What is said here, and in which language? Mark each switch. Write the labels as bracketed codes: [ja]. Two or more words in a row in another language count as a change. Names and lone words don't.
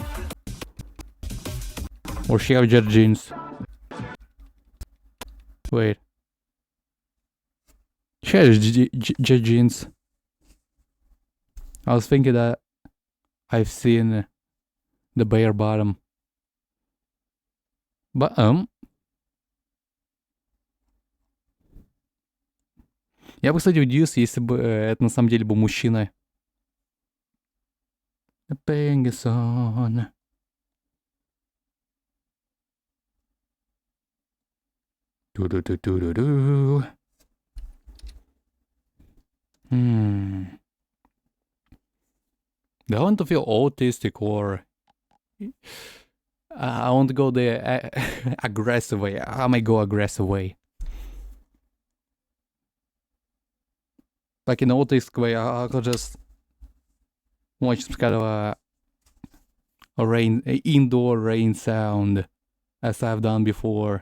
[en] Or she have jet jeans. Wait. She has jet jeans. I was thinking that I've seen the bare bottom. But, [ru] я бы, кстати, удивился, если бы это на самом деле был мужчина. Пенгисон. Ду-ду-ду-ду-ду-ду. [en] Do I want to feel autistic or I want to go the aggressive way? I might go aggressive way. Like in autistic way, I could just watch some kind of a indoor rain sound as I've done before.